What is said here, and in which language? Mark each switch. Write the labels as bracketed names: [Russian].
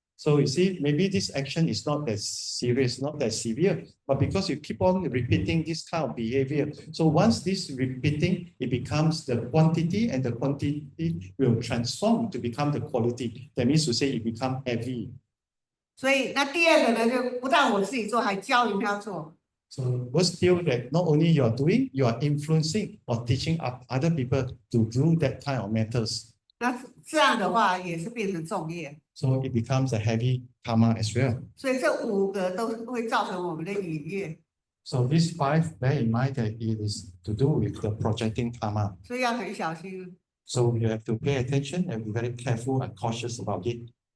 [English] So you see, maybe this action is not that serious, not that severe, but because you keep on repeating this kind of behavior, so once this repeating, it becomes the quantity, and the quantity will transform to become the quality. That means to say it become heavy. [Chinese] 所以那第2个呢，就不但我自己做，还教人家做。 [English] So what's still that not only you are doing, you are influencing or teaching other people to do that kind of matters. [Chinese] 那这样的话也是变成重业。 [English] So it becomes a heavy karma as well. [Chinese] 所以这5个都会造成我们的引业。 [English] So these 5, bear in mind that it is to do with the projecting karma. [Chinese] 所以要很小心。 [English] So you have to pay attention and be very careful and cautious about it.